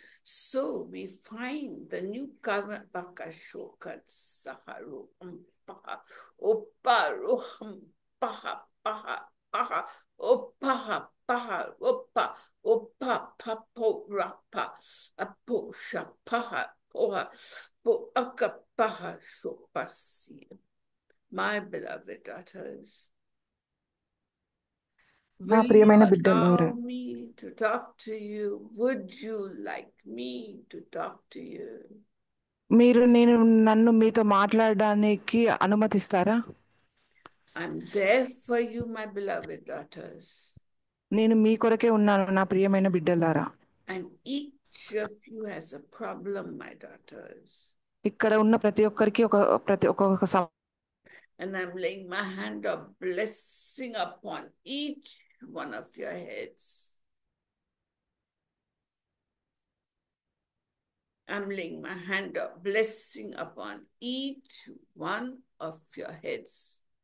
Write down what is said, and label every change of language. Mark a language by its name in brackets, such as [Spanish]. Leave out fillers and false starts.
[English] So we find the new covenant bakashokan saharu paha oparuham paha paha paha opaha paha opa opa papo rapa aposha paha poha po akapaha shopasi. My beloved daughters, [Telugu] నా [English] will you [Telugu] ప్రియమైన బిడ్డలారా, [English] allow me to talk to you? Would you like me to talk to you? [Telugu] నేను నన్ను మీతో మాట్లాడడానికి అనుమతిస్తారా? [English] I'm there for you, my beloved daughters. [Telugu] నేను మీ కొరకే ఉన్నాను నా ప్రియమైన బిడ్డలారా. [English] And each of you has a problem, my daughters. [Telugu] ఇక్కడ ఉన్న ప్రతి ఒక్కరికి ఒక్కొక్క [English] And I'm laying my hand of blessing upon each one of your heads. I'm laying my hand of blessing upon each one of your heads.